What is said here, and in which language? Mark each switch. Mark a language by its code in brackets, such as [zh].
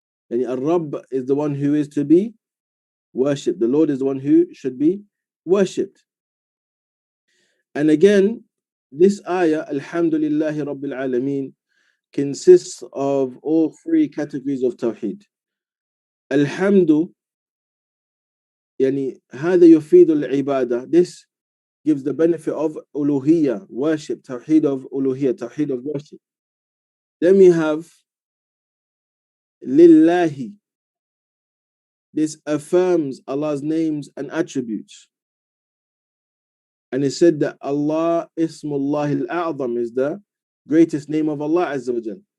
[en] And Ar-Rabb is the one who is to be worshipped. The Lord is the one who should be worshipped. And again, this ayah, Alhamdulillahi Rabbil Alameen, consists of all three categories of Tawheed. [ar] Alhamdu, yani هذا يفيد العبادة. [en] This gives the benefit of uluhiyya, worship, Tawheed of uluhiyya, Tawheed of worship. Then we have Lillahi. This affirms Allah's names and attributes. And it said that Allah, Ismullah al-A'zam, is the greatest name of Allah Azza wa Jal.